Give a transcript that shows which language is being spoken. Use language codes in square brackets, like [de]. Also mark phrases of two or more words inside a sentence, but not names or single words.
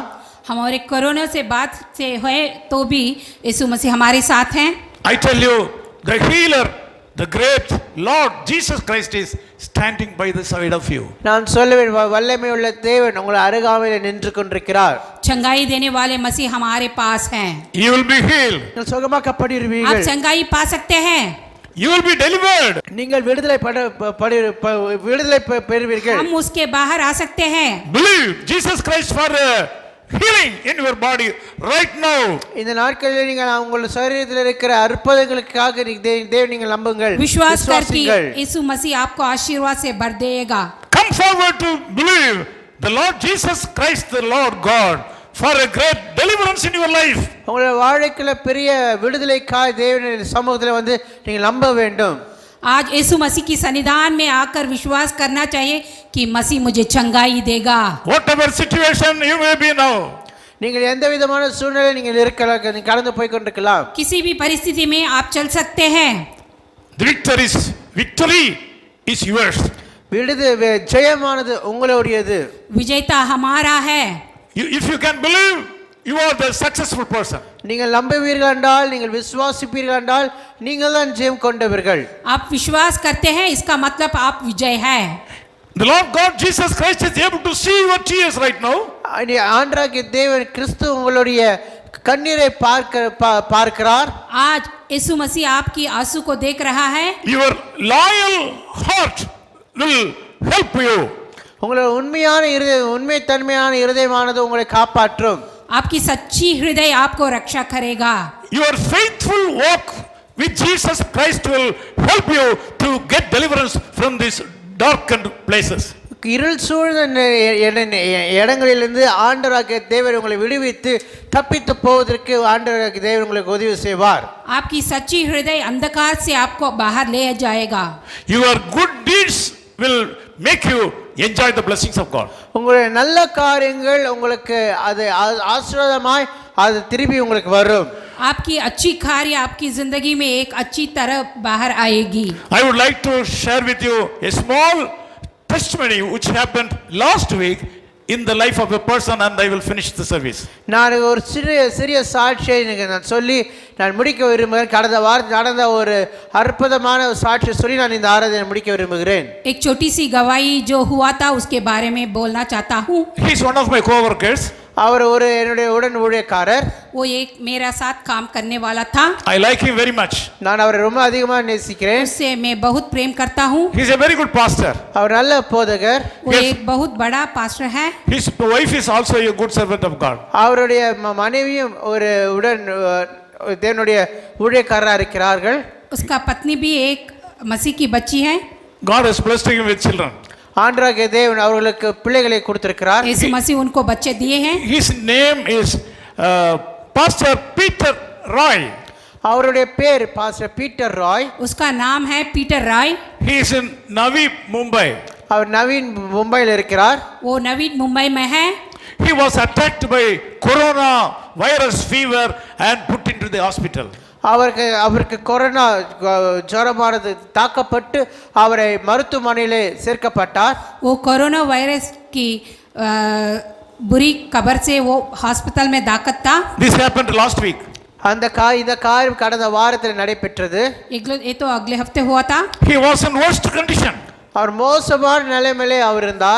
[hi] हमारे कोरोना से बात से है तो भी यीशु मसीह हमारे साथ हैं। [en] I tell you, the healer, the great Lord Jesus Christ is standing by the side of you. [ta] நான் சொல்லுவேன் வல்லமை உள்ள தேவன் உங்கள் அருகாமையில் நின்று கொண்டிருக்கிறார். [hi] चंगाई देने वाले मसीह हमारे पास हैं। [en] You will be healed. [ta] நீங்கள் சுகமாக்கப்படுவீர்கள். [hi] आप चंगाई पा सकते हैं। [en] You will be delivered. [ta] நீங்கள் விடுதலை பெறுவீர்கள். [hi] हम उसके बाहर आ सकते हैं। [en] Believe Jesus Christ for healing in your body right now. [ta] இந்த நாட்களில் நீங்கள் உங்கள் சரீரத்தில் இருக்கிற அற்புதங்களுக்காக தேவன் நீங்கள் நம்புங்கள். [hi] विश्वास करके यीशु मसीह आपको आशीर्वाद से भर देगा। [en] Come forward to believe the Lord Jesus Christ, the Lord God, for a great deliverance in your life. [ta] உங்களுடைய வாழ்க்கையில பெரிய விடுதலைக்காக தேவனுடைய சமூகத்தில் வந்து நீங்கள் நம்ப வேண்டும். [hi] आज यीशु मसीह की सन्निधान में आकर विश्वास करना चाहिए कि मसीह मुझे चंगाई देगा। [en] Whatever situation you may be now, [ta] நீங்கள் எந்த விதமான சூழ்நிலை நீங்கள் இருக்கலாம், நீங்கள் கடந்து போய் கொண்டிருக்கலாம். [hi] किसी भी परिस्थिति में आप चल सकते हैं। [en] the victory is yours. [ta] ஜெயமானது உங்களுடையது. [hi] विजेता हमारा है। [en] If you can believe, you are the successful person. [ta] நீங்கள் நம்புவீர்கள் என்றால், நீங்கள் விசுவாசிப்பீர்கள் என்றால் நீங்கள் தான் ஜெயம் கொண்டவர்கள். [hi] आप विश्वास करते हैं इसका मतलब आप विजय है। [en] The Lord God Jesus Christ is able to see your tears right now. [ta] ஆண்டவராகிய தேவன் கிறிஸ்து உங்களுடைய கண்ணீரை பார்க்கிறார். [hi] आज यीशु मसीह आपकी आंसू को देख रहा है। [en] Your loyal heart will help you. [ta] உங்களுடைய உண்மை தன்மையான இருதயமானது உங்களை காப்பாற்றும். [hi] आपकी सच्ची हृदय आपको रक्षा करेगा। [en] Your faithful walk with Jesus Christ will help you to get deliverance from these darkened places. [ta] இருள் சூழ்ந்த இடங்களிலிருந்து ஆண்டவராகிய தேவன் உங்களை விடுவித்து தப்பித்து போவதற்கு ஆண்டவராகிய தேவன் உங்களுக்கு உதவி செய்வார். [hi] आपकी सच्ची हृदय अंधकार से आपको बाहर ले जाएगा। [en] Your good deeds will make you enjoy the blessings of God. [ta] உங்களுடைய நல்ல காரியங்கள் உங்களுக்கு அது ஆசீர்வாதமாய் அது திருப்பி உங்களுக்கு வரும். [hi] आपकी अच्छी कार्य आपकी जिंदगी में एक अच्छी तरह बाहर आएगी। [en] I would like to share with you a small testimony which happened last week in the life of a person, and I will finish the service. [ta] நான் ஒரு சிறிய சாட்சியை நான் சொல்லி நான் முடிக்க விரும்புகிறேன். கடந்த வாரம் நடந்த ஒரு அற்புதமான சாட்சியை சொல்லி நான் இந்த ஆராதனை முடிக்க விரும்புகிறேன். [hi] एक छोटी सी गवाही जो हुआ था उसके बारे में बोलना चाहता हूँ। [en] He is one of my co-workers. [ta] அவர் ஒரு என்னுடைய உடன் ஊழியக்காரர். [hi] वो एक मेरा साथ काम करने वाला था। [en] I like him very much. [ta] நான் அவரை ரொம்ப அதிகமாக நேசிக்கிறேன். [hi] उससे मैं बहुत प्रेम करता हूँ। [en] He is a very good pastor. [ta] அவர் நல்ல போதகர். [hi] वो एक बहुत बड़ा पास्टर है। [en] His wife is also a good servant of God. [ta] அவருடைய மனைவியும் ஒரு உடன் தேவனுடைய ஊழியக்காரராக இருக்கிறார்கள். [hi] उसका पत्नी भी एक मसीह की बच्ची है। [en] God has blessed him with children. [ta] ஆண்டவராகிய தேவன் அவர்களுக்கு பிள்ளைகளை கொடுத்திருக்கிறார். [hi] यीशु मसीह उनको बच्चे दिए हैं। [en] His name is Pastor Peter Roy. [ta] அவருடைய பேர் பாஸ்டர் பீட்டர் ராய். [hi] उसका नाम है पीटर रॉय। [en] He is in Navi, Mumbai. [ta] அவர் நவீன் மும்பையில் இருக்கிறார். [hi] वो नवीन मुंबई में है। [en] He was attacked by corona virus fever and put into the hospital. [ta] அவருக்கு கொரோனா ஜுரமானது தாக்கப்பட்டு அவரை மருத்துவமனையிலே சேர்க்கப்பட்டார். [hi] वो कोरोना वायरस की बुरी खबर से वो हॉस्पिटल में दाखिल था। [en] This happened last week. [ta] இந்த காரியம் கடந்த வாரத்தில் நடைபெற்றது. [hi] ये तो अगले हफ्ते हुआ था। [en] He was in worst condition. [ta] அவர் மோசமான நிலைமையிலே அவர் இருந்தார்.